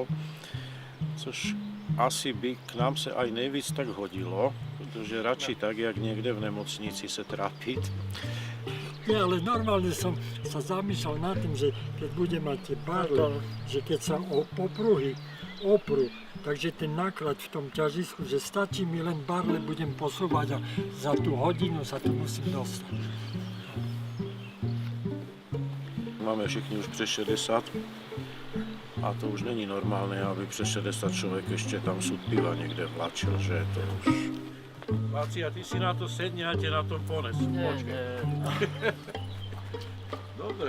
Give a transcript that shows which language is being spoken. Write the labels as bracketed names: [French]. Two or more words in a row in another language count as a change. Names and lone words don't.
[Czech] Což asi by k nám se aj nejvíc tak hodilo, protože radši tak, jak někde v nemocnici se trápit. [Slovak] Nie, ale normálne som sa zamýšľal nad tým, že keď budem mať tie barle, že keď sa o popruhy oprú, takže ten náklad v tom ťažisku, že stačí mi len barle budem posúvať a za tú hodinu sa tu musím dostať. [Czech] Máme všichni už přes 60 a to už není normálné, aby přes 60 člověk ještě tam sud piva někde vlačil, že to už... Váci, a ty si na to sedni a tě na tom ponesu. Počkej. Dobre.